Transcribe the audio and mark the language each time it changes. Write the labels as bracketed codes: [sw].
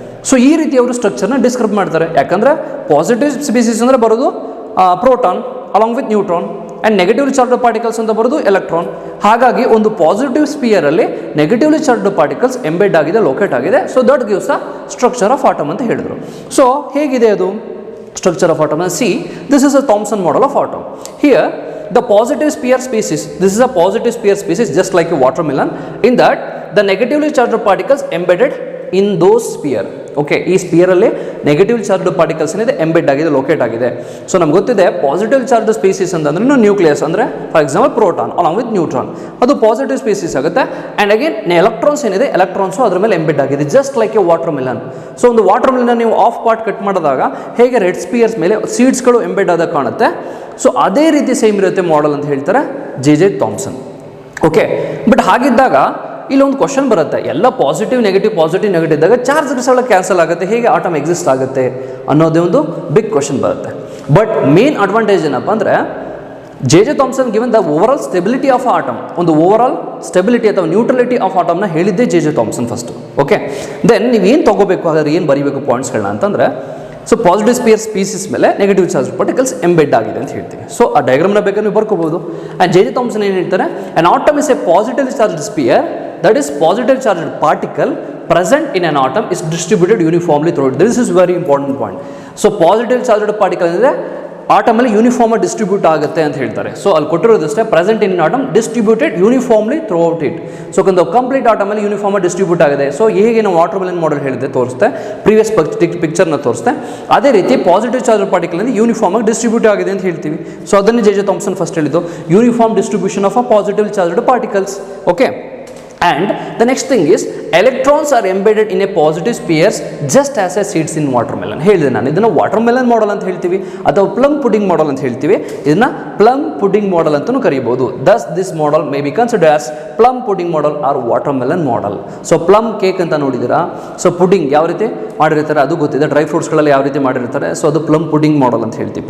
[kn] So ಈ ರೀತಿ ಅವರು ಸ್ಟ್ರಕ್ಚರ್ನ ಡಿಸ್ಕ್ರೈಬ್ ಮಾಡ್ತಾರೆ. ಯಾಕಂದರೆ ಪಾಸಿಟಿವ್ ಸ್ಪೀಸೀಸ್ ಅಂದರೆ ಬರೋದು proton [en] along with neutron, and negatively charged particles [kn] ಅಂತ ಬರೋದು ಎಲೆಕ್ಟ್ರಾನ್. ಹಾಗಾಗಿ ಒಂದು positive ಸ್ಪಿಯರಲ್ಲಿ negatively charged particles embed ಆಗಿದೆ, ಲೊಕೇಟ್ ಆಗಿದೆ. [en] so that gives the structure of atom [kn] ಅಂತ ಹೇಳಿದರು. [en] so [kn] ಹೇಗಿದೆ ಅದು [en] Structure of atom? See, this is a Thomson model of atom. Here the positive sphere species, this is a positive sphere species just like a watermelon, in that the negatively charged particles embedded in those sphere. [kn] Okay, ಈ ಸ್ಪಿಯರಲ್ಲಿ negative charged particles ಏನಿದೆ embed ಆಗಿದೆ, locate ಆಗಿದೆ. So ನಮ್ಗೆ ಗೊತ್ತಿದೆ positive charge species ಅಂತಂದ್ರೆ nucleus ಅಂದರೆ [en] for example [kn] proton along with neutron, ಅದು positive species ಆಗುತ್ತೆ. ಆ್ಯಂಡ್ ಅಗೇನ್ ಎಲೆಕ್ಟ್ರಾನ್ಸ್ ಏನಿದೆ, ಎಲೆಕ್ಟ್ರಾನ್ಸು ಅದ್ರ ಮೇಲೆ ಎಂಬೆಡ್ ಆಗಿದೆ, [en] Just like a watermelon. [kn] So ಒಂದು ವಾಟರ್ ಮೆಲನ್ ನೀವು ಆಫ್ ಪಾರ್ಟ್ ಕಟ್ ಮಾಡಿದಾಗ ಹೇಗೆ ರೆಡ್ ಸ್ಪಿಯರ್ಸ್ ಮೇಲೆ ಸೀಡ್ಸ್ಗಳು ಎಂಬೆಡ್ ಆದಾಗ ಕಾಣುತ್ತೆ, ಸೊ ಅದೇ ರೀತಿ ಸೇಮ್ ಇರುತ್ತೆ ಮಾಡೆಲ್ ಅಂತ ಹೇಳ್ತಾರೆ J.J. Thomson. ಓಕೆ, ಬಟ್ ಹಾಗಿದ್ದಾಗ ಇಲ್ಲೊಂದು ಕ್ವಶನ್ ಬರುತ್ತೆ, ಎಲ್ಲ ಪಾಸಿಟಿವ್ ನೆಗೆಟಿವ್ ಇದ್ದಾಗ ಚಾರ್ಜಸ್ ಎಲ್ಲ ಕ್ಯಾನ್ಸಲ್ ಆಗುತ್ತೆ, ಹೇಗೆ ಆಟಮ್ ಎಕ್ಸಿಸ್ಟ್ ಆಗುತ್ತೆ ಅನ್ನೋದೇ ಒಂದು ಬಿಗ್ ಕ್ವಶನ್ ಬರುತ್ತೆ. ಬಟ್ ಮೇನ್ ಅಡ್ವಾಂಟೇಜ್ ಏನಪ್ಪ ಅಂದರೆ, J.J. Thomson [en] given the overall stability of atom, [kn] ಒಂದು ಓವರಾಲ್ ಸ್ಟೆಬಿಲಿಟಿ ಅಥವಾ ನ್ಯೂಟ್ರಲಿಟಿ ಆಫ್ ಆಟಮ್ನ ಹೇಳಿದ್ದೇ J.J. Thomson first. Okay, then ನೀವೇನು ತೊಗೋಬೇಕು, ಹಾಗಾದ್ರೆ ಏನು ಬರೀಬೇಕು ಪಾಯಿಂಟ್ಸ್ಗಳನ್ನ ಅಂತಂದರೆ, ಸೊ ಪಾಸಿಟಿವ್ ಸ್ಪಿಯರ್ ಸ್ಪೀಸೀಸ್ ಮೇಲೆ ನೆಗೆಟಿವ್ ಚಾರ್ಜ್ ಪಾರ್ಟಿಕಲ್ಸ್ ಎಂಬೆಡ್ ಆಗಿದೆ ಅಂತ ಹೇಳ್ತೀವಿ. ಸೊ ಆ ಡಯಾಗ್ರಾಮ್ನ ಬೇಕಾದ್ರೆ ನೀವು ಬರ್ಕೋಬಹುದು. [en] And J.J. Thomson [kn] ಏನು ಹೇಳ್ತಾರೆ, [en] an atom is a positively charged sphere, that is positive charged particle present in an atom is distributed uniformly throughout. This is very important point. [kn] So positive charged particle ಅಂದರೆ ಆಟಮಲ್ಲಿ uniform distribute ಆಗುತ್ತೆ ಅಂತ ಹೇಳ್ತಾರೆ. So ಅಲ್ಲಿ ಕೊಟ್ಟಿರೋದಷ್ಟೇ [en] Present in atom distributed uniformly throughout it. [kn] So ಒಂದು complete ಆಟಮಲ್ಲಿ uniform distribute ಆಗಿದೆ. So ಹೇಗೆ ನಾವು water melon model ಹೇಳಿದೆ ತೋರಿಸ್ತೆ, ಪ್ರೀವಿಯಸ್ ಪಿಕ್ಚರ್ನ ತೋರಿಸ್ತೆ, ಅದೇ ರೀತಿ ಪಾಸಿಟಿವ್ ಚಾರ್ಜ್ ಪಾರ್ಟಿಕಲ್ ಅಂದರೆ ಯೂನಿಫಾರ್ಮ್ ಆಗಿ ಡಿಸ್ಟ್ರಿಬ್ಯೂಟ್ ಆಗಿದೆ ಅಂತ ಹೇಳ್ತೀವಿ. ಸೊ ಅದನ್ನೇ J.J. [en] Thomson first ಹೇಳಿದ್ದು, uniform distribution of a positive charged particles. Okay, and the next thing is electrons are embedded in a positive spheres just as a seeds in watermelon. [kn] ಹೇಳಿದೆ ನಾನು, ಇದನ್ನು watermelon model ಅಂತ ಹೇಳ್ತೀವಿ ಅಥವಾ plum pudding model ಅಂತ ಹೇಳ್ತೀವಿ. ಇದನ್ನ plum pudding model ಅಂತಲೂ ಕರೀಬಹುದು. [en] Thus this model may be consider as plum pudding model or watermelon model. [kn] So plum cake ಅಂತ ನೋಡಿದ್ದೀರಾ, ಸೊ ಪುಡಿಂಗ್ ಯಾವ ರೀತಿ ಮಾಡಿರ್ತಾರೆ ಅದು ಗೊತ್ತಿದೆ, ಡ್ರೈ ಫ್ರೂಟ್ಸ್ಗಳಲ್ಲಿ ಯಾವ ರೀತಿ ಮಾಡಿರ್ತಾರೆ, ಸೊ ಅದು ಪ್ಲಮ್ ಪುಡಿಂಗ್ ಮಾಡೆಲ್ ಅಂತ ಹೇಳ್ತೀವಿ.